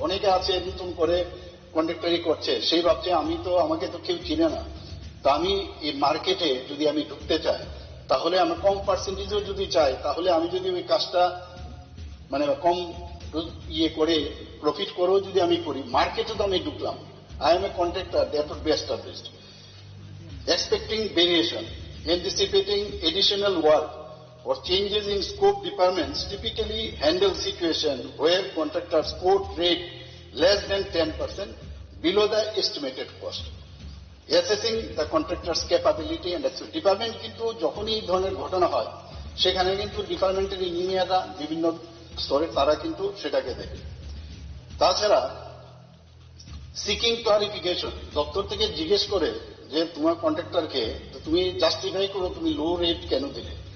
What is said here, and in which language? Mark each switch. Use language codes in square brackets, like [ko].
[bn] অনেকে আছে নতুন করে কন্ট্রাক্টরি করছে, সেই ভাবছে আমাকে তো কেউ চিনে না, তা আমি এই মার্কেটে যদি আমি ঢুকতে চাই তাহলে আমি কম পার্সেন্টেজও যদি চাই তাহলে আমি যদি ওই কাজটা কম করে প্রফিট করেও যদি আমি করি, মার্কেটে তো আমি ঢুকলাম, [en] I am a contractor, that would be established. Expecting variation, anticipating additional work or changes in scope departments typically handle situation where contractors quote rate less than 10% below the estimated cost. Assessing the contractor's capability and expertise. [bn] Department কিন্তু যখনই এই ধরনের ঘটনা হয় সেখানে কিন্তু ডিপার্টমেন্টের ইঞ্জিনিয়াররা বিভিন্ন স্তরে তারা কিন্তু সেটাকে দেখে। তাছাড়া সিকিং ক্লারিফিকেশন, দপ্তর থেকে জিজ্ঞেস করে যে তোমার কন্ট্রাক্টরকে তুমি জাস্টিফাই করো তুমি লো রেট কেন দিলে।